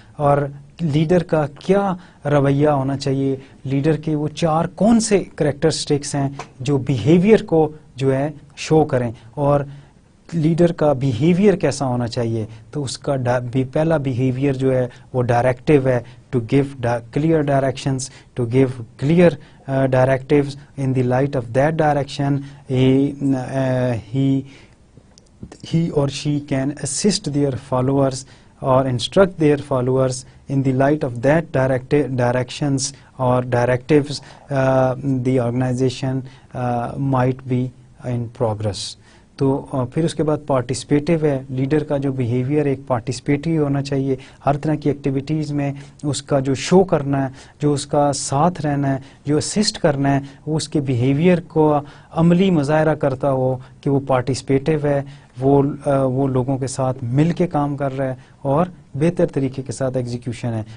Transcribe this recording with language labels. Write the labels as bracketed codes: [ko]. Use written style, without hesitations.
[ur] اور لیڈر کا کیا رویہ ہونا چاہیے, لیڈر کے وہ چار کون سے کریکٹرسٹکس ہیں جو بیہیویئر کو جو ہے شو کریں, اور لیڈر کا بیہیویئر کیسا ہونا چاہیے. تو اس کا پہلا بیہیویئر جو ہے وہ ڈائریکٹیو ہے, [en] to give clear directions, to give clear directives. In the light of that direction, he or she can assist their followers or instruct their followers. In the light of that directions or directives, the organization might be in progress. [ur] تو پھر اس کے بعد پارٹیسپیٹیو ہے. Leader کا جو behaviour ایک پارٹیسپیٹیو ہونا چاہیے, ہر طرح کی ایکٹیویٹیز میں اس کا جو شو کرنا ہے, جو اس کا ساتھ رہنا ہے, جو اسسٹ کرنا ہے, وہ اس کے بیہیویئر کو عملی مظاہرہ کرتا ہو کہ وہ پارٹیسپیٹیو ہے, وہ لوگوں کے ساتھ مل کے کام کر رہا ہے اور بہتر طریقے کے ساتھ ایگزیکیوشن ہے.